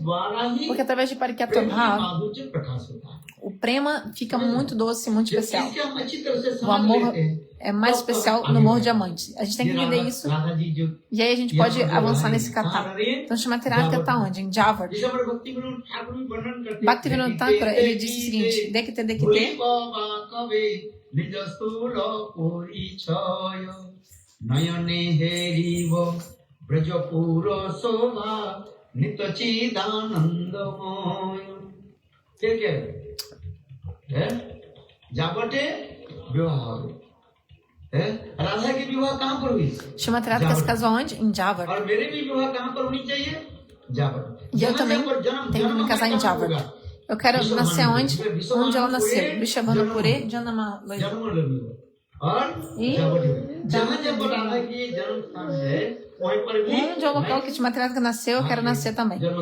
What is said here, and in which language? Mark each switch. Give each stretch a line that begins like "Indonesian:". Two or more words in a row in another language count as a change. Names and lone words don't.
Portuguese: Porque através de Parakyabhava, o prema fica muito doce, muito especial. O amor é mais especial no amor de amante. A gente tem que entender isso. E aí a gente pode avançar nesse kata. Então, Srimati Radhika está onde? Em Javar. Bhaktivinoda Thakura, ele disse o seguinte:
Bangla: দেখিতে, দেখিতে. নয়নে হেরিব ব্রজপুর শোভা নিত্যচিদানন্দময়.
Hindi: क्या है? जापटे विवाह है। राधा की विवाह कहाँ पर हुई?
Portuguese: Srimati Radhika se casou onde? Em Javar.
Hindi: और मेरे भी विवाह कहाँ पर होनी चाहिए?
Portuguese: Javar. E eu também tenho que me casar em Javar. Eu quero nascer onde? Onde ela nasceu.
Bangla: বৃষভানুপুরে, জনম.
Portuguese: E onde é o local que Srimati Radhika nasceu, eu quero nascer também.